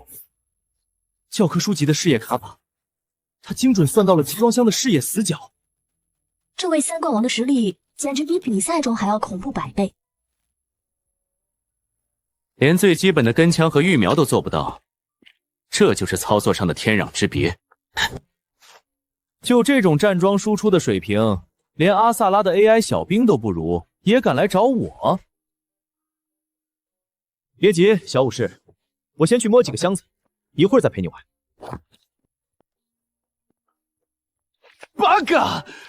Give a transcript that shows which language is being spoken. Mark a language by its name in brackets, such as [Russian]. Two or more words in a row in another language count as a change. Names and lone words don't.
[Chinese] 教科書級的視野卡法，他精準算到了集裝箱的視野死角。這位三冠王的實力簡直比比賽中還要恐怖100倍。連最基本的跟槍和預瞄都做不到。這就是操作上的天壤之別。就這種站樁輸出的水平，連阿薩拉的 AI 小兵都不如，也敢來找我？別急，小武士，我先去摸幾個箱子，一會兒再陪你玩。八嘎！